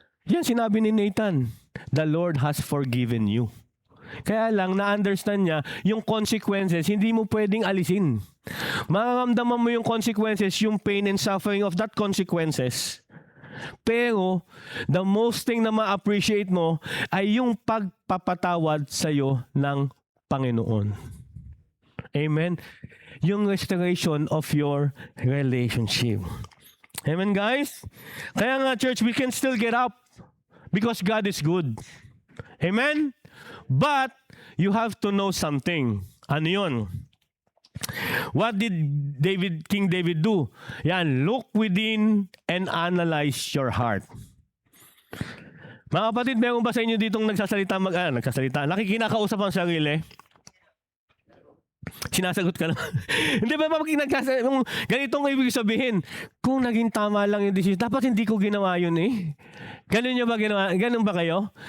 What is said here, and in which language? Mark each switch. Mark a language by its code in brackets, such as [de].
[tl] Yan sinabi ni [en] Nathan, the Lord has forgiven you. [tl] Kaya lang, na-understand niya, yung consequences, hindi mo pwedeng alisin. Mararamdaman mo yung [en] consequences, [tl] yung [en] pain and suffering of that consequences. [tl] Pero, [en] the most thing [tl] na ma-appreciate mo ay yung pagpapatawad sa'yo ng Panginoon. Amen? [en] Yung restoration of your relationship. Amen, guys? [tl] Kaya nga, [en] church, we can still get up because God is good. Amen? But, you have to know something. [tl] Ano yun? [en] What did King David do? Yan, look within and analyze your heart. [tl] Mga kapatid, meron ba sa inyo ditong nagsasalita, nakikinakausap ang sarili? Sinasagot ka naman. Hindi ba pag nagsasalita, ganitong ibig sabihin, kung naging tama lang yung decision, dapat hindi ko ginawa yun Ganun nyo ba ginawa? Ganun ba kayo?